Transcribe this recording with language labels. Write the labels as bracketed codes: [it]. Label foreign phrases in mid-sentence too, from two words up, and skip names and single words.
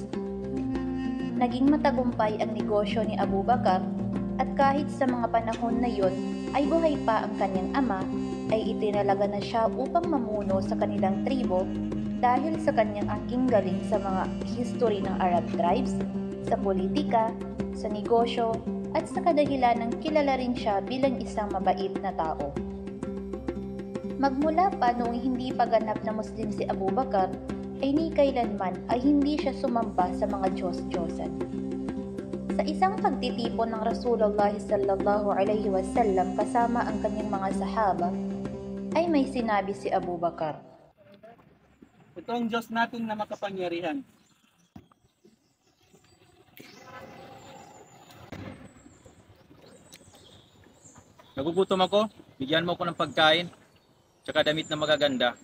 [tl] Naging matagumpay ang negosyo ni Abu Bakr at kahit sa mga panahon na yon ay buhay pa ang kanyang ama, ay itinalaga na siya upang mamuno sa kanilang tribo dahil sa kanyang angking galing sa mga history ng [en] Arab tribes, [tl] sa politika, sa negosyo, at sa kadahilanang kilala rin siya bilang isang mabait na tao. Magmula pa noong hindi pa ganap na Muslim si Abu Bakr, ay ni kailanman ay hindi siya sumamba sa mga Diyos-Diyosan. Sa isang pagtitipon ng [ar] رسول الله صلى الله عليه وسلم [tl] kasama ang kanyang mga sahaba, ay may sinabi si Abu Bakr, "Ito ang Diyos natin na makapangyarihan. Nagugutom ako, bigyan mo ako ng pagkain, tsaka damit na magaganda."